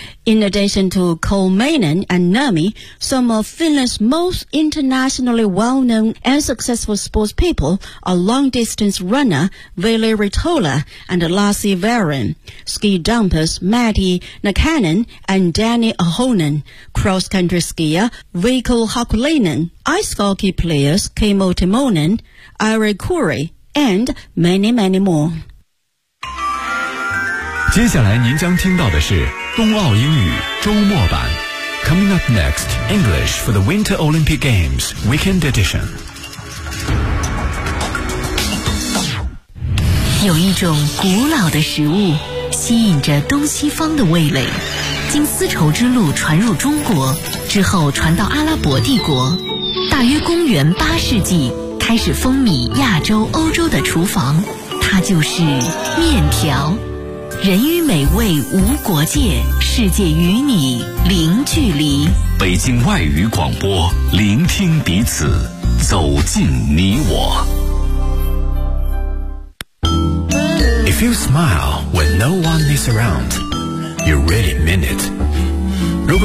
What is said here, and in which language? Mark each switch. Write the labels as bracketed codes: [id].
[en] In addition to Kolmeinen and Nurmi, some of Finland's most internationally well-known and successful sports people are long-distance runner Ville Ritola and Lasse Vaaran, ski jumpers Matti Nakanen and Danny Ahonen, cross-country skier Veikko Hakulinen, ice hockey players Kimmo Timonen, Ari Kuri, and many, many more. [zh] 接下来您将听到的是冬奥英语周末版。 [en] Coming up next, English for the Winter Olympic Games Weekend Edition. [zh] 有一种古老的食物吸引着东西方的味蕾，经丝绸之路传入中国之后传到阿拉伯帝国，大约公元八世纪开始风靡亚洲欧洲的厨房，它就是面条。人与美味无国界，世界与你零距离。北京外语广播，聆听彼此，走进你我。 [en] If you smile when no one is around, you really mean it. [zh] 如果你